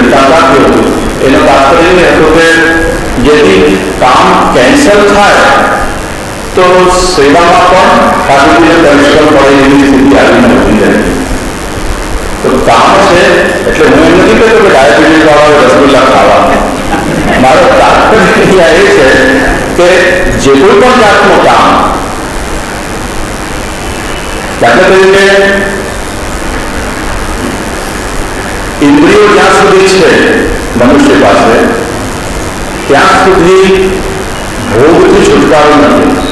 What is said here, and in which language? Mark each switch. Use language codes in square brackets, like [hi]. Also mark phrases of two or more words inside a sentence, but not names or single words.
[gu] દૃષ્ટાંત આપ્યું હતું એનો તાત્પર્ય એ હતો કે [hi] यदि काम कैंसल [gu] થાય તો સેવામાં પણ ઠાકોરજીને પરિશ્રમ પડે એવી સ્થિતિ આવી નથી રહી. તો કામ છે એટલે હું એમ નથી કહેતો કે ડાયાબિટીસ વાળાએ રસગુલ્લા ખાવા. મારો તાત્પર્ય એ છે કે જે કોઈ પણ જાતનું કામ, દાખલા તરીકે ઇન્દ્રિયો જ્યાં સુધી છે મનુષ્ય પાસે ત્યાં સુધી ભોગથી છુટકારો નથી.